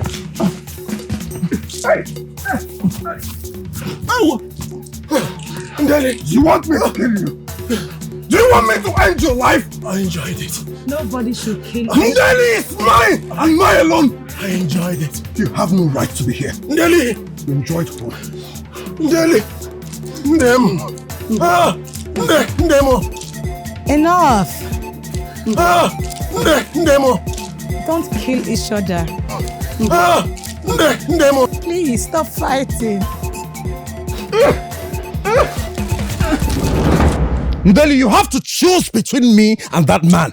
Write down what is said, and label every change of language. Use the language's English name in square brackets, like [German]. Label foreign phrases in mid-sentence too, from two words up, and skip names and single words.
[English] Hey! Oh! Daddy, you want me to kill you? Do you want me to end your life? I enjoyed it. Nobody should kill you. Ndeli is mine and mine alone. I enjoyed it. You have no right to be here. Ndeli! You enjoyed what? Ndeli! Ndemo! Ndemo! Enough! Nemo. Don't kill each other. Nemo. Please stop fighting. Ndeli, you have to choose between me and that man.